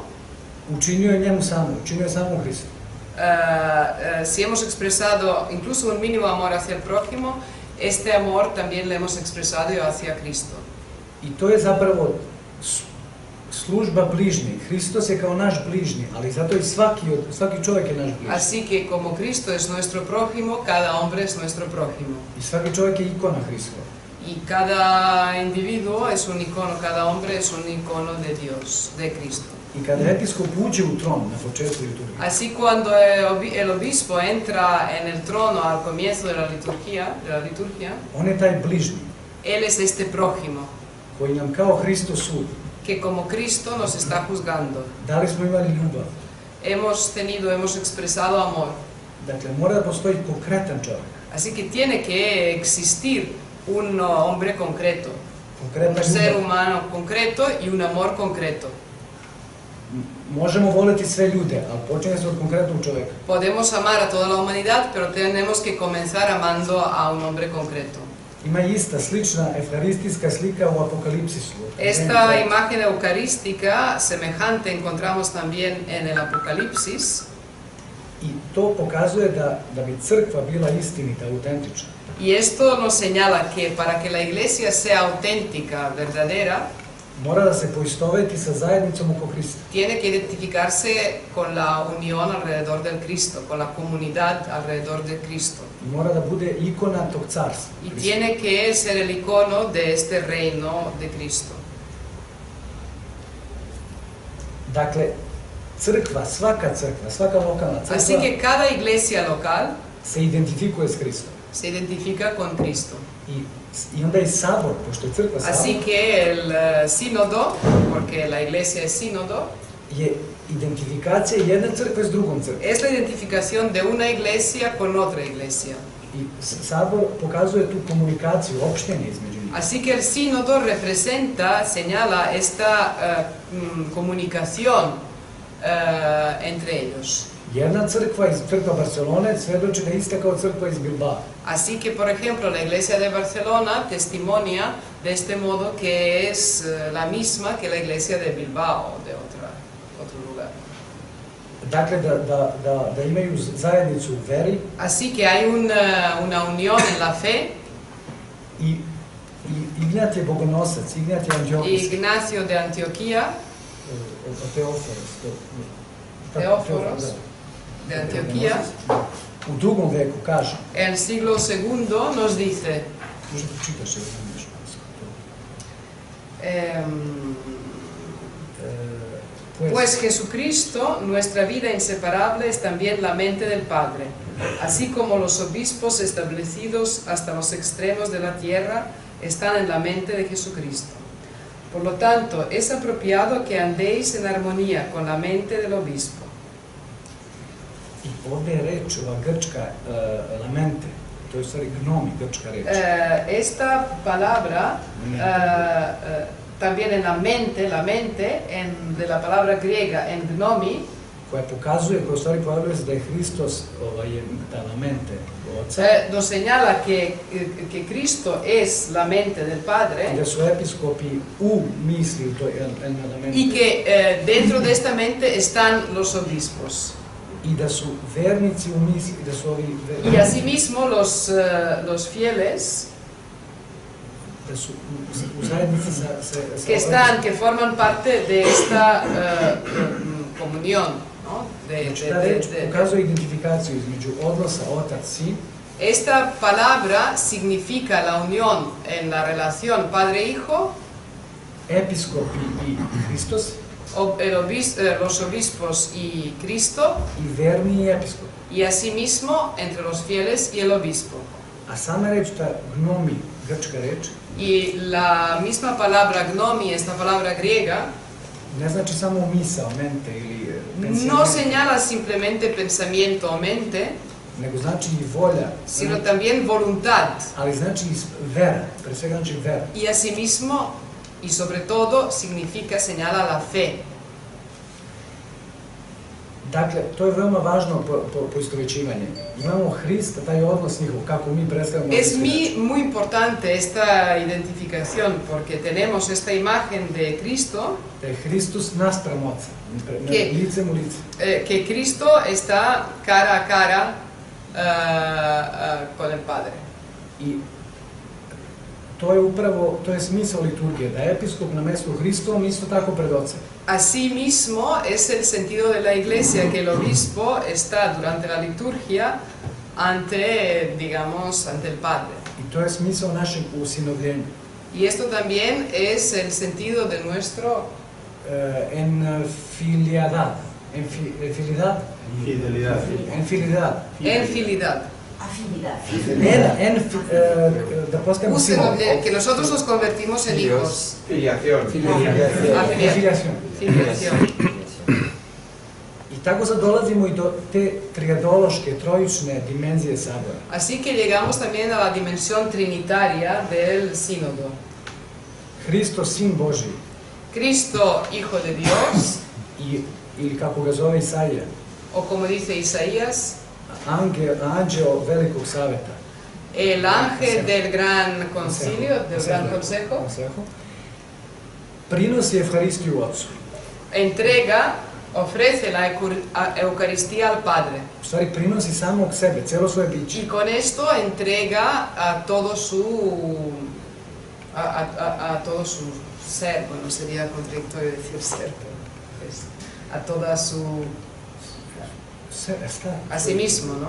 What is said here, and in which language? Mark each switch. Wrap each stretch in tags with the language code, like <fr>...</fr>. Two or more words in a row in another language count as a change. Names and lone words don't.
<sr>Učinio je njemu samo, učinio je samo Hristu.</sr> <es>si hemos expresado incluso un mínimo amor hacia el prójimo, este amor también lo hemos expresado hacia Cristo.</es> <sr>I to je zapravo služba bližnjih. Hristos je kao naš bližnji, ali zato i svaki čovjek je naš bližnji.</sr> <es>Así que como Cristo es nuestro prójimo, cada hombre es nuestro prójimo.</es> <sr>I svaki čovjek je ikona Hristova.</sr> <es>Y cada individuo es un icono, cada hombre es un icono de Dios, de Cristo.</es> <sr>I kada episkop uđe u tron na početku liturgije,</sr> <es>Así cuando el obispo entra en el trono al comienzo de la liturgia,</es> <sr>on je taj bližnji</sr> <es>él es este prójimo,</es> <sr>koji nam kao Hristo sudi.</sr> <es>que como Cristo nos está juzgando.</es> <sr>Da li smo imali ljubav?</sr> <es>Hemos expresado amor.</es> <sr>Dakle, mora da postoji konkretan čovjek.</sr> <es>Así que tiene que existir un hombre concreto,</es> <sr>Konkretna</sr> <es>un ser</es> <sr>ljubav.</sr> <es>humano concreto y un amor concreto.</es> <sr>Možemo voleti sve ljude, ali počinje se od konkretnog čovjeka.</sr> <es>Podemos amar a toda la humanidad, pero tenemos que comenzar amando a un hombre concreto.</es> <sr>Ima ista, slična efkaristijska slika u Apokalipsisu.</sr> <es>Esta imagen eucarística semejante encontramos también en el Apocalipsis,</es> <sr>I to pokazuje da bi crkva bila istinita, autentična.</sr> <es>y esto nos señala que para que la iglesia sea auténtica, verdadera,</es> <sr>Mora da se poistoveti sa zajednicom oko Hrista.</sr> <es>tiene que identificarse con la unión alrededor del Cristo, con la comunidad alrededor de Cristo.</es> <sr>I mora da bude ikona tog carstva.</sr> <es>Y tiene que ser el icono de este reino de Cristo.</es> <sr>Dakle, svaka lokalna</sr> <es>Así</es> <sr>crkva</sr> <es>que cada iglesia local</es> <sr>se identifikuje s Hristom.</sr> <es>se identifica con Cristo.</es> <sr>I onda i sabor, pošto je crkva</sr> <es>Así</es> <sr>sabor,</sr> <es>que el sínodo, porque la iglesia es sínodo,</es> <sr>je identifikacija jedne crkve s drugom crkvom.</sr> <es>es la identificación de una iglesia con otra iglesia.</es> <sr>I sabor pokazuje tu komunikaciju, opštenje između njih.</sr> <es>Así que el sínodo representa, señala esta comunicación entre ellos.</es> <sr>Jedna crkva iz crkva Barcelone svedoči da je ista kao crkva iz Bilbao.</sr> <es>Así que, por ejemplo, la iglesia de Barcelona testimonia de este modo que es la misma que la iglesia de Bilbao, de otro lugar.</es> <sr>Dakle, da imaju zajednicu u veri</sr> <es>Así que hay una unión en la fe.</es> <sr>i Ignjatije Bogonosac, Ignjatije Antiohijski,</sr> <es>Ignacio de Antioquía, Teóforos de Antioquía,</es> <sr>u drugom veku kaže,</sr> <es>el siglo II nos dice,</es> <sr>možda pročitaš je u španskom,</sr> <es>pues Jesucristo, nuestra vida inseparable, es también la mente del Padre, así como los obispos establecidos hasta los extremos de la tierra están en la mente de Jesucristo. Por lo tanto, es apropiado que andéis en armonía con la mente del obispo.</es> <sr>I ovdje je reč, ova grčka lamente, to je u stvari gnomi, grčka reč.</sr> <es>Esta palabra, también en la mente, de la palabra griega, en gnomi,</es> <sr>koja pokazuje, koja u stvari pojavljuje se da je Hristos je ta lamente Oca,</sr> <es>nos señala que Cristo es la mente del</es> <sr>i</sr> <es>Padre</es> <sr>da su episkopi u misli u toj lamente,</sr> <es>y que dentro de esta mente están los obispos.</es> <sr>i da su vernici u misli, da su ovi</sr> <es>Y asimismo los fieles</es> <sr>da su u zajednici sa</sr> <es>que forman parte de esta comunión, ¿no?</es> <sr>Znači, ta reč pokazuje identifikaciju između odnosa otac-sin.</sr> <es>Esta palabra significa la unión en la relación padre-hijo,</es> <sr>Episkopi i Hristos,</sr> <es>los obispos y Cristo,</es> <sr>i verni i episkopi.</sr> <es>y asimismo entre los fieles y el obispo.</es> <sr>A sama reč, ta gnomi, grčka reč,</sr> <es>Y la misma palabra gnomi, esta palabra griega,</es> <sr>ne znači samo misao,</sr> <es>mente ili no señala simplemente pensamiento o mente,</es> <sr>nego znači i volja,</sr> <es>sino también voluntad.</es> <sr>ali znači i vera, pre svega znači vera.</sr> <es>Y asimismo, y sobre todo, significa, señala la fe.</es> <sr>Dakle, to je veoma važno poistovjećivanje. Imamo Hrista, taj odnos njihov, kako mi predstavljamo.</sr> <es>Es muy importante esta identificación porque tenemos esta imagen de Cristo,</es> <sr>Da je Hristos naspram Oca, licem u lice.</sr> <es>Que Cristo está cara a cara con el Padre.</es> <sr>I to je upravo, to je smisao liturgije, da je episkop na mjestu Hristovom isto tako pred Ocem.</sr> <es>Asimismo, es el sentido de la Iglesia que el obispo está durante la liturgia ante, digamos, ante el Padre.</es> <sr>I to je smisao našeg usinovljenja.</sr> <es>Y esto también es el sentido de nuestro Enfiliadad. Enfilidad? Fidelidad. Enfilidad. Enfilidad.</es> <sr>Da postajemo sinovi.</sr> <es>Que nosotros nos convertimos en hijos. Filiación.</es> <sr>Filijación.</sr> <es>Filiación.</es> <sr>I tako sad dolazimo i do te triadološke, trojične dimenzije sabora.</sr> <es>Así que llegamos también a la dimensión trinitaria del sínodo.</es> <sr>Hristos, Sin Božji,</sr> <es>Cristo, Hijo de Dios,</es> <sr>ili kako ga zove Isaija,</sr> <es>o como dice Isaías,</es> <sr>anđeo velikog saveta.</sr> <es>el ángel del gran concilio, del gran consejo,</es> <sr>Prinosi Evharistiju Otcu.</sr> <es>entrega, ofrece la Eucaristía al Padre.</es> <sr>U stvari prinosi samog sebe, celo svoje biće.</sr> <es>Y con esto entrega a todo a todo su ser, bueno, sería contradictorio decir ser, pero a toda su, a sí mismo, ¿no?</es>